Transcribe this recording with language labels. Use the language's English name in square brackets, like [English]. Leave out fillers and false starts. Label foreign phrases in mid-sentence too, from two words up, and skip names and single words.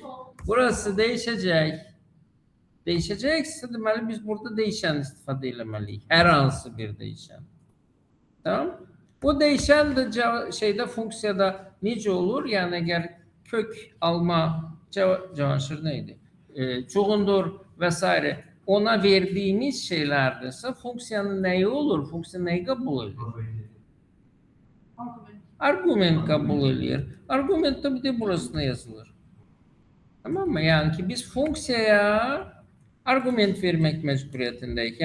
[Azerbaijani] Burası dəyişəcək. Dəyişəcəksə, deməli biz burada dəyişən istifadə eləməliyik. Hər hansı bir dəyişən. Tamam? Bu dəyişən də funksiyada necə olur? Yəni əgər kök alma Cavanşir neydi? [Turkish] Çoğundur vesaire ona verdiğimiz şeylerdirse funksiyanın neyi olur? Funksiya neyi kabul ediyor? Argument kabul ediyor. Argument da bir de burasına yazılır. Tamam mı? Yani ki biz funksiyaya argument vermek mecburiyetindeyik.